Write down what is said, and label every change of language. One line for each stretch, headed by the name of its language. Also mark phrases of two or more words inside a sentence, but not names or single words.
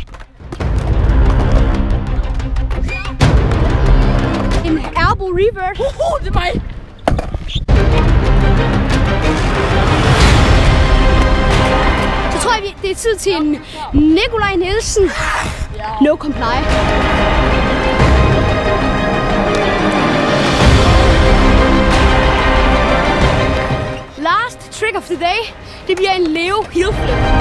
Danish: En elbow revert. Det er mig. Så tror jeg, det er tid til en Nikolaj Nielsen.
English: No comply. Last trick of the day,
Danish: det bliver en Leo heel flip.